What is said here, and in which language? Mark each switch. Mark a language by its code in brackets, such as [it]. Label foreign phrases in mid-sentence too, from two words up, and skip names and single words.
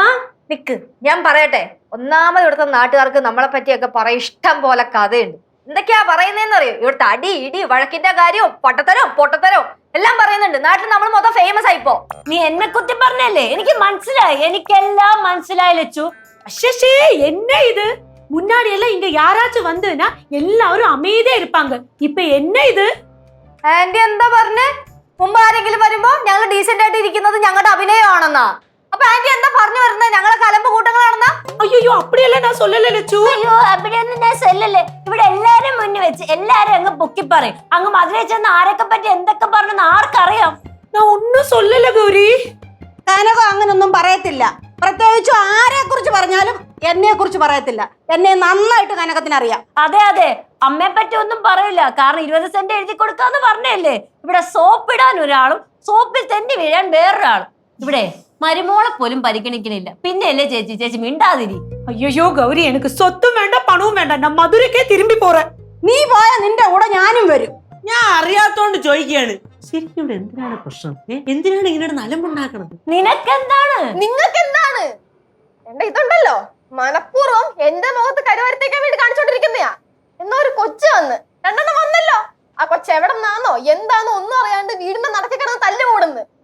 [ml] നിക്ക്, ഞാൻ പറയട്ടെ. ഒന്നാമത് ഇവിടുത്തെ നാട്ടുകാർക്ക് നമ്മളെ പറ്റിയൊക്കെ പറയും ഇഷ്ടം പോലെ കഥയുണ്ട്. എന്തൊക്കെയാ പറയുന്നതെന്ന് അറിയോ? ഇവിടുത്തെ അടി ഇടി വഴക്കിന്റെ കാര്യവും പൊട്ടത്തരവും എല്ലാം പറയുന്നുണ്ട്. നാട്ടിൽ നമ്മൾ മൊത്തം ഫേമസ് ആയിപ്പോ. നീ എന്നെ കുത്തി പറഞ്ഞല്ലേ? എനിക്ക് മനസ്സിലായി, എനിക്കെല്ലാം മനസ്സിലായി ലച്ചു. [ta] அஷே என்ன இது? முன்னாடி எல்லாம் இங்க யாராச்சும் வந்ததுன்னா எல்லாரும் அமைதியா இருப்பாங்க. இப்ப என்ன இது? [ml] ആന്റി എന്താ പറഞ്ഞേ? മുമ്പ് ആരെങ്കിലും വരുമ്പോ ഞങ്ങൾ ഡീസെന്റ് ആയിട്ട് ഇരിക്കുന്നത് ഞങ്ങളുടെ അഭിനയമാണെന്നാ. അപ്പൊ ആന്റി എന്താ പറഞ്ഞു വരുന്നത്? ഞങ്ങളെ കലമ്പ് കൂട്ടങ്ങളാണെന്നാ? [ta] ஐயோ அப்படியெல்லாம் நான் சொல்லல லட்சு. [ml] അയ്യോ, അവിടെയൊന്നും ഞാൻ സെല്ലല്ലേ. ഇവിടെ എല്ലാരും മുന്നിൽ വെച്ച് എല്ലാരും അങ്ങ് പൊക്കി പറയും. അങ്ങ് മധുരയിൽ ചെന്ന് ആരൊക്കെ പറ്റി എന്തൊക്കെ പറഞ്ഞെന്ന് ആർക്കറിയാം? [ta] நான் ஒன்னும் சொல்லல கௌரி. [ml] കനക അങ്ങനൊന്നും പറയത്തില്ല. പ്രത്യേകിച്ചും ആരെ കുറിച്ച് പറഞ്ഞാലും എന്നെ കുറിച്ച് പറയത്തില്ല. എന്നെ നന്നായിട്ട് കനകത്തിന് അറിയാം. അതെ അതെ, അമ്മയെ പറ്റി ഒന്നും പറയില്ല. കാരണം 20 സെന്റ് എഴുതി കൊടുക്കാന്ന് പറഞ്ഞല്ലേ. ഇവിടെ സോപ്പിടാൻ ഒരാളും സോപ്പിൽ തെന്നി വീഴാൻ വേറൊരാളും. ഇവിടെ മരുമോളെ പോലും പരിഗണിക്കണില്ല. പിന്നെയല്ലേ ചേച്ചി മിണ്ടാതിരി. [ta] ஐயோ கௌரி, எனக்கு சொத்தும் வேண்டாம் பணமும் வேண்டாம். நான் மதுரைக்கே திரும்பி போறேன். [ml] നീ പോയാ നിന്റെ കൂടെ ഞാനും വരും. ഞാൻ അറിയാത്തോണ്ട് ചോദിക്കുകയാണ്, ശരിക്കും ഇവിടെ എന്തിനാണ് പ്രശ്നം? എന്തിനാണ് ഇങ്ങനെ നലമ്പുണ്ടാക്കണത്? നിനക്കെന്താണ്? നിങ്ങൾക്ക് എന്താണ്? എന്റെ ഇതുണ്ടല്ലോ, മനഃപൂർവ്വം എന്റെ മുഖത്ത് കരുവരുത്തേക്കാൻ വേണ്ടി കാണിച്ചോണ്ടിരിക്കുന്നയാ. എന്നാ ഒരു കൊച്ചു വന്ന് രണ്ടെണ്ണം വന്നല്ലോ. ആ കൊച്ചു എവിടെ നിന്നാന്നോ എന്താന്നോ ഒന്നും അറിയാണ്ട് വീടിന്റെ നടക്കി കിടന്ന് തല്ല് കൂടുന്നു.